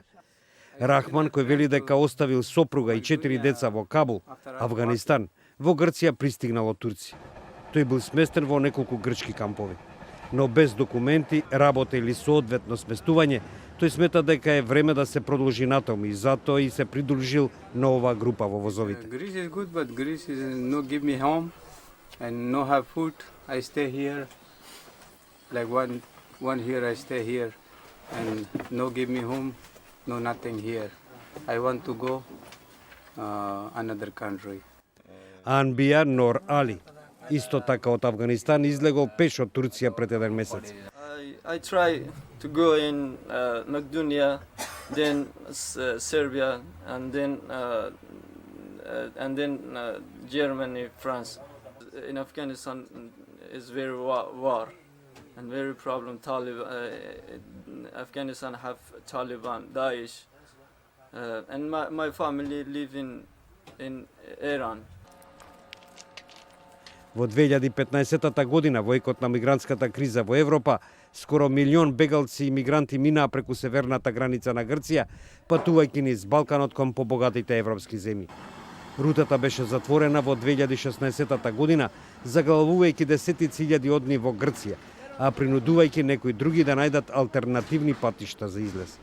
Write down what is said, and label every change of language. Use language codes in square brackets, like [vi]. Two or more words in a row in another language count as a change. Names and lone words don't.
[mk] Рахман, кој вели дека оставил сопруга и 4 деца во Кабул, Авганистан, во Грција пристигнал од турци. Тој бил сместен во неколку грчки кампови. Но без документи, работа или соодветно сместување, тој смета дека е време да се продолжи натаму и затоа и се придружил на оваа група во возовите. [en] Greece is good, but Greece is no give me home and no have food. I stay here. Like one here, I stay here and no give me home, no nothing here. I want to go another country. [mk] Анбија Нор Али, исто така од Авганистан, излегол пеш од Турција пред еден месец. [en] I try to go in Macedonia, then Serbia, and then Germany, France. In Afghanistan is very war and very problem. Afghanistan have Taliban, Daesh, and my family live in Iran. [mk] Во 2015 година, во екот на мигрантската криза во Европа, скоро 1 милион бегалци и мигранти минаа преку северната граница на Грција, патувајќи низ Балканот кон побогатите европски земји. Рутата беше затворена во 2016 година, заглавувајќи десетици илјади одни во Грција, а принудувајќи некои други да најдат алтернативни патишта за излез.